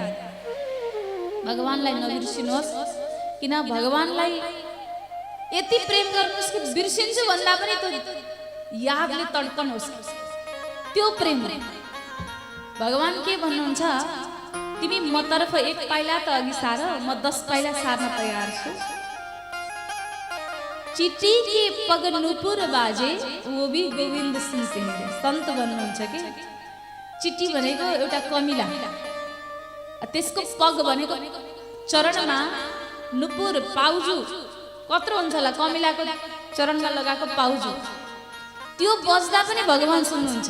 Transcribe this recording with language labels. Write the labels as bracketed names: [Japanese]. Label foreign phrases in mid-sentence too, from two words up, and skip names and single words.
[Nepali] भगवानलाई नबिर्सिनुहोस्, किन भगवानलाई यति प्रेम गर्नुहोस् कि बिर्सिन्छु भन्दा पनि त्यो यादले तड्कनुहोस्। त्यो प्रेम भगवान के भन्नुहुन्छ? तिमी म तर्फ एक पाइला त अघि सार, म 10 पाइला सार्न तयार छु। [Hindi] चिट्ठी के पग नुपुर बाजे, वो भी गोविंद सुनते हैं। [Nepali] सन्त भन्नुहुन्छ कि चिट्ठी भनेको एउटा कमिला, त्यसको पग भनेको चरणमा नुपुर पाउजु कत्रो हुन्छ होला, कमिलाको चरणमा लगाएको पाउजु, त्यो बज्दा पनि भगवान सुन्नुहुन्छ।